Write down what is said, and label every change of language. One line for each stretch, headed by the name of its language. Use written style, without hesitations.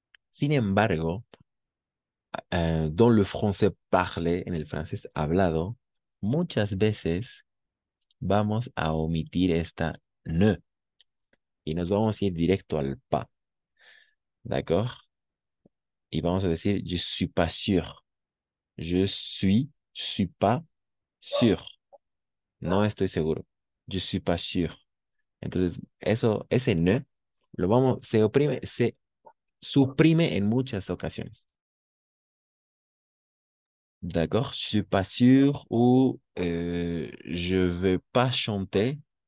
Spanish: Sin embargo,
French: dans le français parlé,
Spanish: en el francés hablado, muchas veces vamos a omitir esta ne y nos vamos a ir directo al pas, ¿d'accord? Y vamos a decir,
French: je suis pas sûr. Je suis pas sûr.
Spanish: No estoy seguro.
French: Je suis pas sûr.
Spanish: Entonces, ese ne, se suprime en muchas ocasiones.
French: D'accord? Je suis pas sûr ou je vais pas chanter.